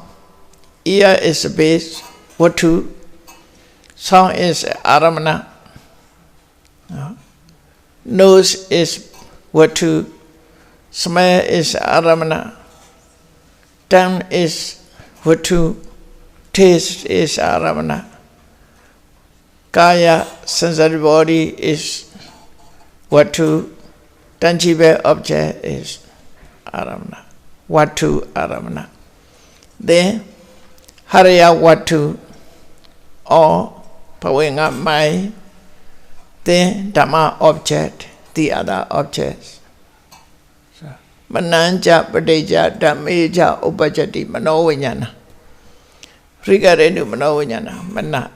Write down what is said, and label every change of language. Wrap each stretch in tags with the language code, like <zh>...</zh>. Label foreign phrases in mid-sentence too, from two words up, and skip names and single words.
<en>Ear is a base. Vatu. Sound is aramana. Nose is vatu. Smell is aramana. Tongue is vatu. Taste is aramana. Kaya, sensory body is vatu. Tangible object is aramana.</en> <pi>Vatu aramana.</pi> <en>Then</en> <pi>Haraya vatu</pi> <en>or Pawenga mind. Then Dhamma object, the other objects.</en> <pi>Mananja, Padeja, Dhammeja, Upajati, Manovinyana.</pi> <en>Regarding to Manovinyana, Mana.</en>